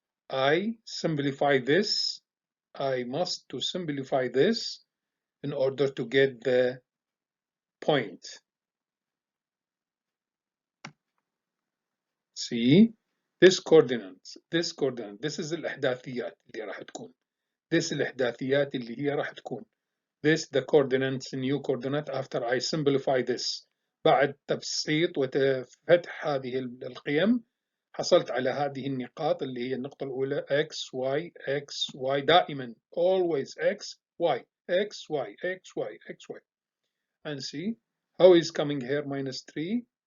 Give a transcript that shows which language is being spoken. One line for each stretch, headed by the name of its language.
English: I simplify this. I must to simplify this in order to get the point. See this coordinates, this is
Arabic: الإحداثيات اللي راح تكون. This الإحداثيات اللي هي راح تكون.
English: This the coordinates, new coordinate after I simplify this.
Arabic: بعد تبسيط وفتح هذه القيم حصلت على هذه النقاط اللي هي النقطة الأولى x y x y دائما
English: always x y x y x y x y and see how is coming here minus 3